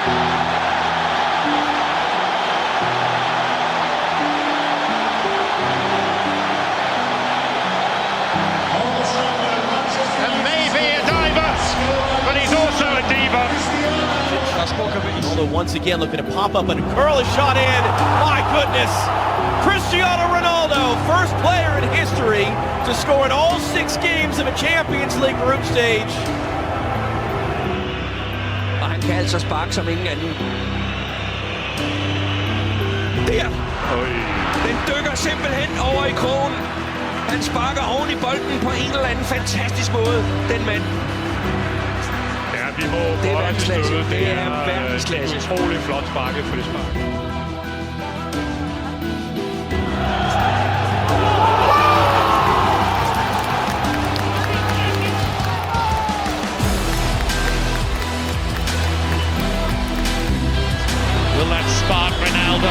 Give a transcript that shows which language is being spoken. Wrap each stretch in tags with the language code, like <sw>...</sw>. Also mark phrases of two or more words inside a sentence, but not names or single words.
<en>And maybe a diver, but he's also a diva. Ronaldo once again looking to pop up and curl a shot in. My goodness! Cristiano Ronaldo, first player in history to score in all 6 games of a Champions League group stage.</en> <da>Og han kan altså sparke som ingen anden. Der! Den dykker simpelthen over i krogen. Han sparker oven i bolden på en eller anden fantastisk måde, den mand. Ja, vi må Det er verdensklasse. Det er verdensklasse. Det er utrolig flot sparket for det spark.</da> <en>Will that spark Ronaldo?</en>